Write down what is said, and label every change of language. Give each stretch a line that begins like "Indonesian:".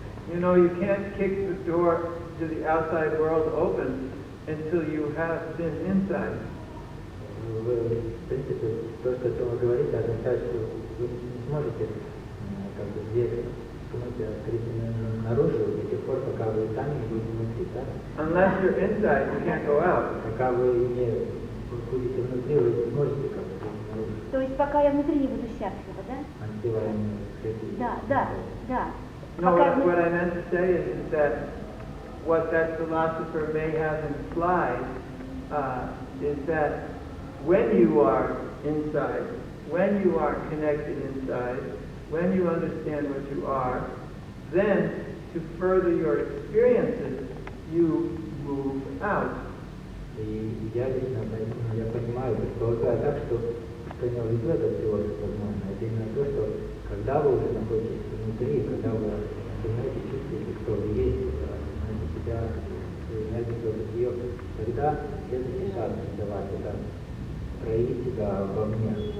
English: You know, you can't kick the door to the outside world open until you have been inside.
Russian: В принципе, то, что вы говорите, означает, что вы не сможете как бы дверь открыть наружу до тех пор, пока вы сами не будете внутри, да?
English: Unless you're inside, you can't go out.
Russian: Пока вы не будете внутри, вы не сможете как бы наружу. То есть пока я внутри не буду счастлива, да? Да.
English: No, what I meant to say is that what that philosopher may have implied is that when you are inside, when you are connected inside, when you understand what you are, then to further your experiences, you move out.
Russian: И я лично, я понимаю, предполагаю так, что принял в виду этот философ, возможно, это именно то, что когда вы уже находитесь внутри, когда вы осознаете, чувствуете, кто вы есть, осознаете себя, свою энергию, свое бытие, тогда следующий шаг давать, это проявить себя вовне.